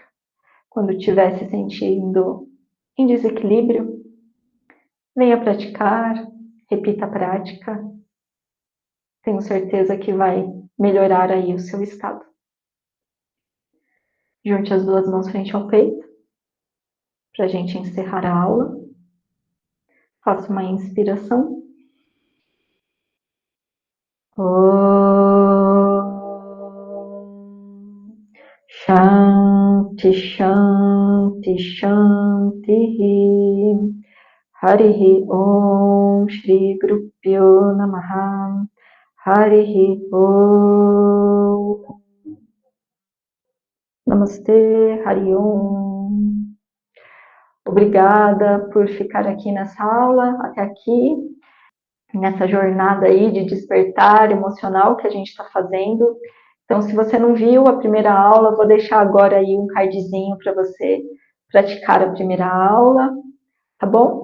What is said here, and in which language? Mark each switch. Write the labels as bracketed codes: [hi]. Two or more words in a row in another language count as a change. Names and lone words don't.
[pt] Quando estiver se sentindo em desequilíbrio, venha praticar, repita a prática. Tenho certeza que vai melhorar aí o seu estado. Junte as duas mãos frente ao peito, para a gente encerrar a aula. Faça uma inspiração. [sa] शान्तिः शान्तिः शान्तिः. हरिः ॐ श्री गुरुभ्यो नमः. हरिः ॐ. Namastê, हरि ॐ. [pt] Obrigada por ficar aqui nessa aula, até aqui, nessa jornada aí de despertar emocional que a gente está fazendo. Então, se você não viu a primeira aula, vou deixar agora aí um cardzinho para você praticar a primeira aula, tá bom?